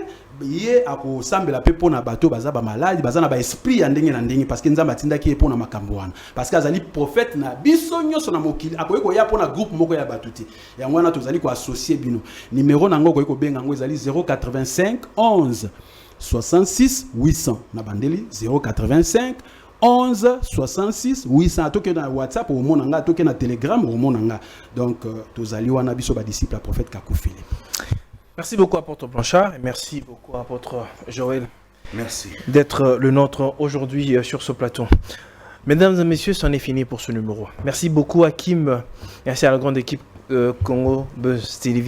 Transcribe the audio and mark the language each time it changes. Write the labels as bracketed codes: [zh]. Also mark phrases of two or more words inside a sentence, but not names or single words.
[ln] Ye ako sambela pe pona bato baza ba malade baza na ba esprit ya ndenge na ndenge [fr] parce que [ln] nzamba tindaki pona makambo wana [fr] parce que [ln] azali prophète na biso nyoso na mokili akoyeko ya pona groupe moko ya batuti yango wana tozali ko associer bino numéro nango koyeko benga ngo ezali 085 11 66 800 na bandeli 085 11 66 800 atoke na WhatsApp au monanga atoke na Telegram au monanga donc tozali wana biso ba [fr] disciple à prophète [ln] Kaku Philip. [fr] Merci beaucoup, apôtre Blanchard, et merci beaucoup, apôtre Joël. Merci D'être le nôtre aujourd'hui sur ce plateau. Mesdames et messieurs, c'en est fini pour ce numéro. Merci beaucoup à Kim, merci à la grande équipe Congo Buzz Télévision.